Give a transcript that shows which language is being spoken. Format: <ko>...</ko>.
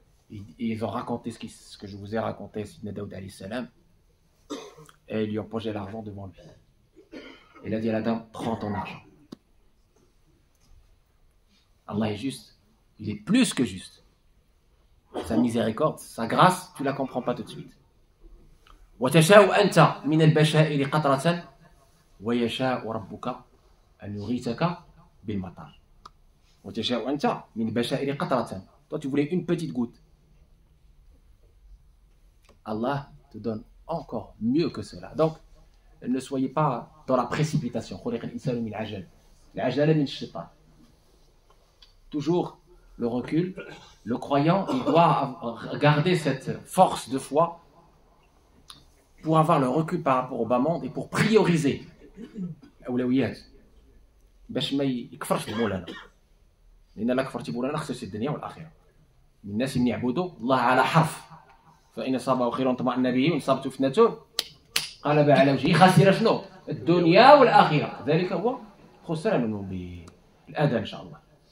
<fr>Et ils ont raconté ce que je vous ai raconté à Sidna Daoud alayhi salam, et ils lui ont posé l'argent devant lui. Et il a dit à la dame, prends ton argent. Allah est juste, il est plus que juste. Sa miséricorde, sa grâce, tu ne la comprends pas tout de suite.</fr> <ar>وتشاء أنت من البشائر قطرة ويشاء ربك أن يغيثك بالمطر. وتشاء أنت من البشائر قطرة.</ar> <fr>Toi tu voulais une petite goutte. Allah te donne encore mieux que cela. Donc ne soyez pas dans la précipitation.</fr> <ar>خلق الإنسان من عجل. العجلة من الشيطان. Toujours le recul.</ar> <fr>Le croyant, il doit garder cette force de foi pour avoir le recul par rapport au bas monde et pour prioriser الأولويات باش ما يكفرش بمولانا لأن لا كفرتي بمولانا خسرتي الدنيا والآخرة.</fr> <ar>من الناس من يعبدوا الله على حرف فإن أصابه خير اطمأن به وإن أصابته فتنة قلب على وجهه خسر شنو؟ الدنيا والآخرة. ذلك هو خسران مبين. الآن إن شاء الله.</ar>